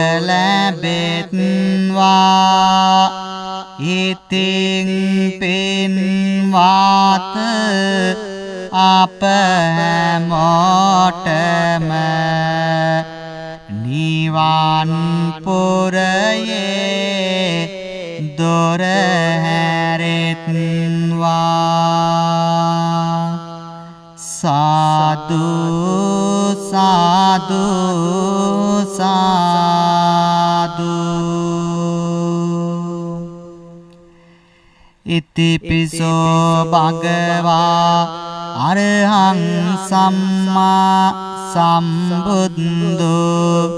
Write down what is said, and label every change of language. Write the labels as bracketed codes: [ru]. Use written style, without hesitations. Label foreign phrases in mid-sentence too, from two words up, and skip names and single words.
[si] ලැබෙත්වා ඉතින් පින්වත් අප හැමෝටම නිවන් පුරයේ දොර හැරෙත්වා සාදු සාදු [pi] සාදු ඉතිපිසෝ භගවා අරහං සම්මා සම්බුද්ධෝ